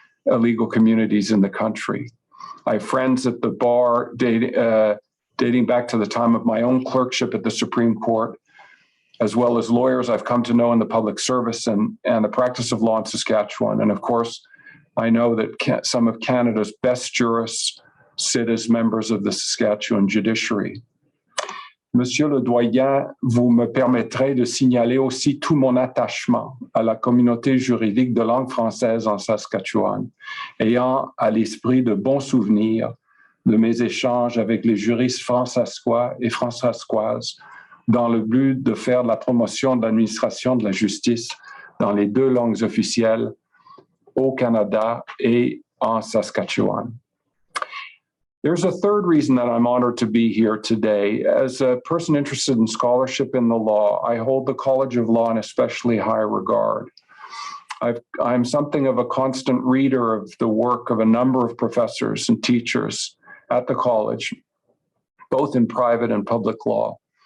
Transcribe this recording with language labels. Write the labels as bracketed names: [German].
[English] legal communities in the country. I have friends at the bar dating back to the time of my own clerkship at the Supreme Court, as well as lawyers I've come to know in the public service and the practice of law in Saskatchewan. And of course, I know that some of Canada's best jurists sit as members of the Saskatchewan judiciary. [French] Monsieur le doyen, vous me permettrez de signaler aussi tout mon attachement à la communauté juridique de langue française en Saskatchewan, ayant à l'esprit de bons souvenirs de mes échanges avec les juristes fransaskois et fransaskoises dans le but de faire de la promotion de l'administration de la justice dans les deux langues officielles au Canada et en Saskatchewan. [English] There's a third reason that I'm honored to be here today. As a person interested in scholarship in the law, I hold the College of Law in especially high regard. I'm something of a constant reader of the work of a number of professors and teachers at the college, both in private and public law.